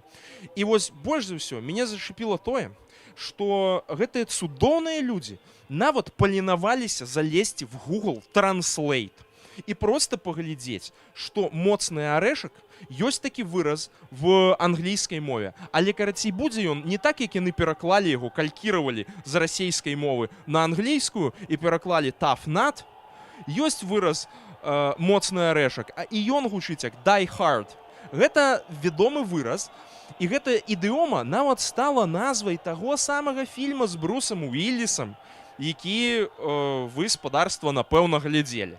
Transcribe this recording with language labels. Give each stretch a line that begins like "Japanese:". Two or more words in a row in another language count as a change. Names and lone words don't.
Belarusian: І вось больш за ўсё мяне зачапіла тое, што гэтыя цудоўныя людзі нават паленаваліся залезці в Google Translate і просто паглядзець, што моцны арэшак ёсць такі выраз в англійскай мове, але карацей будзе ён не так, як яны пераклалі яго, калькіравалі з расейскай мовы на англійскую і пераклалі
English: tough nut.
Belarusian: Ёсць выраз моцны арэшак, і ён гучыць як
English: die hard.
Belarusian: Гэта вядомы выраз, і гэта ідыёма нават стала назвай таго самага фільма з Брусам Уіллісам, які вы, спадарства, напэўна, глядзелі.